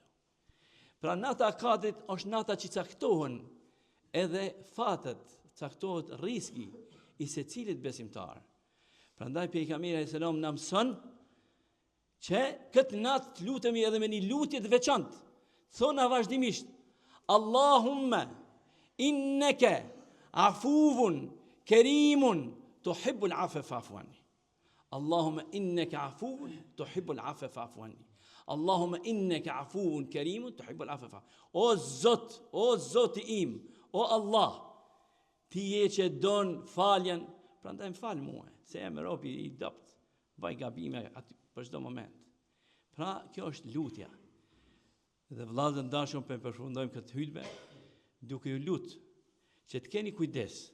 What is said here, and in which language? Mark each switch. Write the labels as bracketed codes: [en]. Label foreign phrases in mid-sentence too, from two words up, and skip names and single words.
[sq] Pra nata e Kadrit është nata që caktohen edhe fatet, caktohet riski i secilit besimtar. Prandaj pejgamberi [ar] عليه السلام [sq] na mëson që këtë natë të lutemi edhe me një lutje të veçantë. Thona vazhdimisht: [ar] اللهم إنك عفو كريم تحب العفو فاعف عني. اللهم إنك عفو تحب العفو فاعف عني. اللهم إنك عفو كريم تحب العفو فاعف. [sq] O Zoti im, o Allah, ti je që don faljen, prandaj më fal mua, se jam robi i dopt, vaj gabime aty për çdo moment. Pra kjo është lutja. Dhe vëllezër dashur, për përfundojmë këtë hutbë duke ju lut që të keni kujdes.